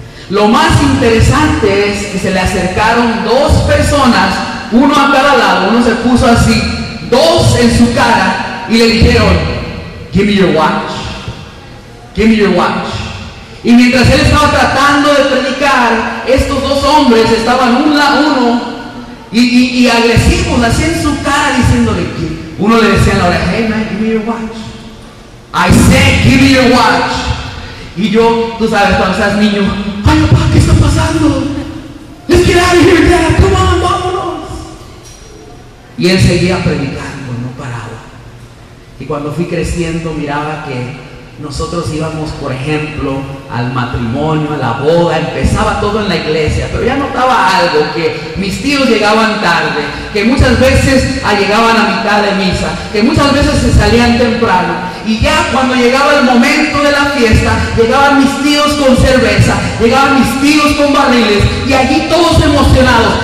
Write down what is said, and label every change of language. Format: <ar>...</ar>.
<es>Lo más interesante es que se le acercaron dos personas, uno a cada lado, uno se puso así, dos en su cara, y le dijeron,</es> <en>give me your watch, give me your watch.</en> <es>Y mientras él estaba tratando de predicar, estos dos hombres estaban uno y agresivos, así en su cara, diciéndole, uno le decía en la oreja,</es> <en>hey man, give me your watch. I said, give me your watch.</en> <es>Y yo, tú sabes, cuando estás niño, ay papá, ¿qué está pasando?</es> <en>Let's get out of here, Dad, come on,</en> <es>vámonos. Y él seguía predicando, no paraba. Y cuando fui creciendo, miraba que nosotros íbamos, por ejemplo, al matrimonio, a la boda, empezaba todo en la iglesia, pero ya notaba algo, que mis tíos llegaban tarde, que muchas veces llegaban a mitad de misa, que muchas veces se salían temprano, y ya cuando llegaba el momento de la fiesta, llegaban mis tíos con cerveza, llegaban mis tíos con barriles, y allí todos emocionados.</es>